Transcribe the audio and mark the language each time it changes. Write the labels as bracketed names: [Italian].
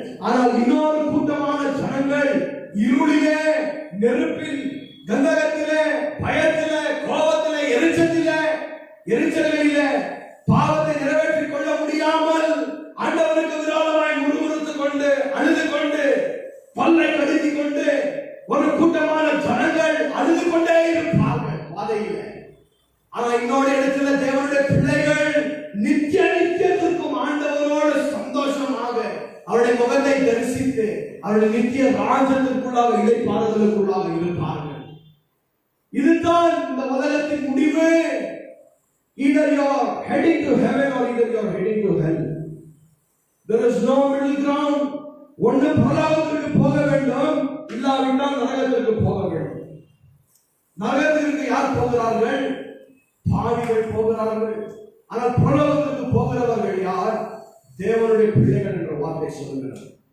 [Tamil] ஆனால் இன்னொரு கூட்டமான ஜனங்கள் இருளிலே, நெருப்பில், கந்தகத்திலே, பயத்திலே, கோபத்திலே, எரிச்சல்களிலே பாவத்தை நிறைவேற்றிக் கொள்ள முடியாமல் ஆண்டவருக்கு விரோதமாய் முறுமுறுத்துக் கொண்டு அழுது கொண்டு பல்லை கடித்துக் கொண்டு ஒரு கூட்டமான ஜனங்கள் அழுது கொண்டே இருப்பார்கள் பாதையில. ஆனா இன்னொரு இடத்துல தேவனுடைய பிள்ளைகள் நித்தியத்திற்கும் ஆண்டவரோடு சந்தோஷமாக அவருடைய முகத்தை தரிசித்து அவருடைய நித்திய ராஜ்யத்திற்குள்ளாக இளைப்பாறுதலுக்குள்ளாக இருப்பார்கள். இதுதான் இந்த உலகத்தின் முடிவு. [English] Either you are heading to heaven or either you are heading to hell. There is no middle ground. [Tamil] ஒன்று பரலோகத்திற்கு போக வேண்டும், இல்லாவிட்டால் நரகத்திற்கு போக வேண்டும். நரகத்திற்கு யார் போகிறார்கள்? பாவிகள் போகிறார்கள். ஆனால் பரலோகத்திற்கு போகிறவர்கள் யார்? தேவனுடைய பிள்ளைகள் என்ற வார்த்தை சொல்லுகிறது.